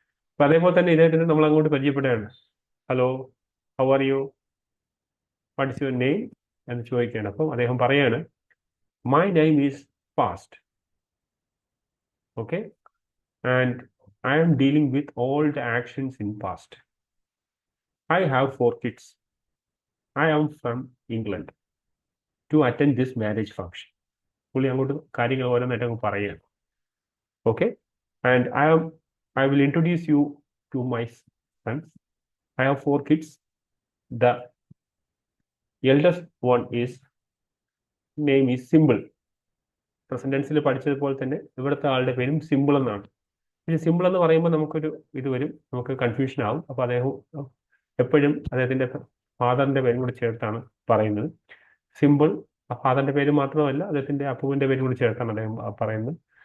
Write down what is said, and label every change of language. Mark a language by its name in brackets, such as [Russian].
[Malayalam] അപ്പൊ അതേപോലെ തന്നെ ഇദ്ദേഹത്തിന് നമ്മൾ അങ്ങോട്ട് പരിചയപ്പെടുകയാണ്. [English] hello, how are you, what is your name [Malayalam] എന്ന് ചോദിക്കുകയാണ്. അപ്പം അദ്ദേഹം പറയാണ്, [English] My name is past. Okay, and I am dealing with all the actions in past. I have 4 kids. I am from England to attend this marriage function. [Malayalam] പുള്ളി അങ്ങോട്ട് കാര്യങ്ങൾ ഓരോന്നായിട്ട് അങ്ങ് പറയുകയാണ്. [English] Okay, and I will introduce you to my sons. I have 4 kids. The eldest one is name is Simple. [Malayalam] Present ടെൻസിൽ പഠിച്ചതുപോലെ തന്നെ ഇവിടുത്തെ ആളുടെ പേരും സിമ്പിൾ എന്നാണ്. പക്ഷെ സിമ്പിൾ എന്ന് പറയുമ്പോൾ നമുക്കൊരു ഇത് വരും, നമുക്ക് കൺഫ്യൂഷൻ ആവും. അപ്പൊ അദ്ദേഹം എപ്പോഴും അദ്ദേഹത്തിന്റെ ഫാദറിന്റെ പേരും കൂടി ചേർത്താണ് പറയുന്നത്. സിമ്പിൾ, ഫാദറിന്റെ പേര് മാത്രമല്ല അദ്ദേഹത്തിന്റെ അപ്പുവിന്റെ പേരും കൂടി ചേർത്താണ് അദ്ദേഹം പറയുന്നത്.